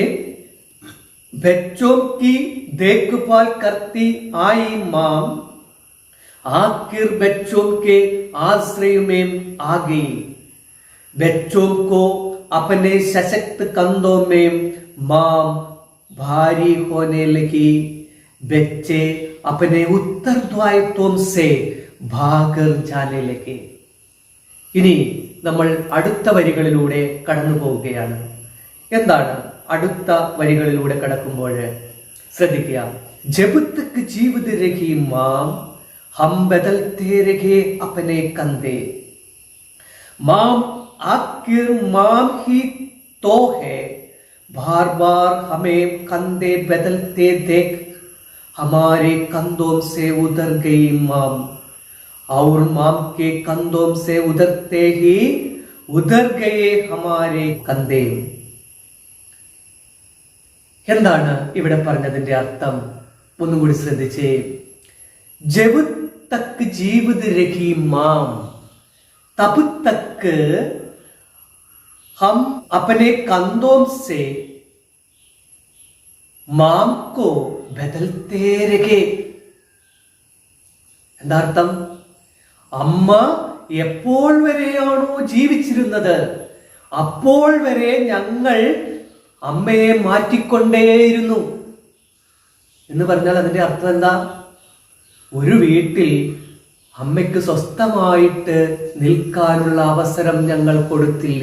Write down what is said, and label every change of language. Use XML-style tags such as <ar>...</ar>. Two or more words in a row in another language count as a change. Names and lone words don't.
<hi>बच्चों की देखभाल करती आई मां, आखिर बच्चों के आश्रय में आ गई. बच्चों को अपने सशक्त कंधों में मां भारी होने लगी. बच्चे अपने उत्तरदायित्वों से भागकर जाने लगे.</hi> <ml>ഇനി നമ്മൾ അടുത്ത വരികളിലൂടെ കടന്നു പോവുകയാണ്. എന്താണ് അടുത്ത വരികളിലൂടെ കടക്കുമ്പോൾ? ശ്രദ്ധിക്കുക.</ml> <hi>जब तक जीवित रही मां हम बदलते रहे अपने कंधे. മാം आखिर माम ही तो है, बार बार हमें कंधे बदलते देख हमारे कंधों से उधर गई माम, और माम के कंधों से उधरते ही उधर गए हमारे कंधे.</hi> <ml>എന്താണ് ഇവിടെ പറഞ്ഞതിന്റെ അർത്ഥം? ഒന്നും കൂടി ശ്രദ്ധിച്ചേ.</ml> <hi>जब तक जीवित रही मां, तब तक हम अपने कंधों से माम को बदलते रहे.</hi> <ml>എന്താർത്ഥം? അമ്മ എപ്പോൾ വരെയാണോ ജീവിച്ചിരുന്നത് അപ്പോൾ വരെ ഞങ്ങൾ അമ്മയെ മാറ്റിക്കൊണ്ടേയിരുന്നു എന്ന് പറഞ്ഞാൽ അതിന്റെ അർത്ഥം എന്താ? ഒരു വീട്ടിൽ അമ്മയ്ക്ക് സ്വസ്ഥമായിട്ട് നിൽക്കാനുള്ള അവസരം ഞങ്ങൾ കൊടുത്തില്ല.</ml>